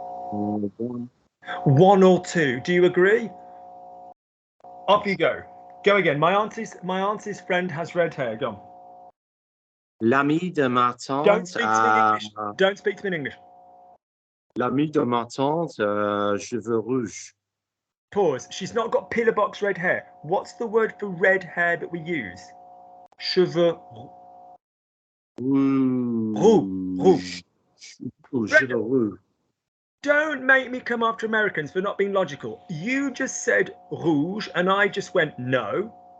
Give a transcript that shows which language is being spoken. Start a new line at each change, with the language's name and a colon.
English: 1. 1 or 2. Do you agree? Off you go. Go again. My auntie's friend has red hair. Go on.
French: L'ami de ma
English: Don't
French: tante
English: speak to me in a... English. Don't speak to me in English.
French: L'ami de ma tante, cheveux rouges.
English: Pause. She's not got pillar box red hair. What's the word for red hair that we use?
French: Cheveux rouge. Cheveux rouges.
English: Don't make me come after Americans for not being logical. You just said rouge and I just went no.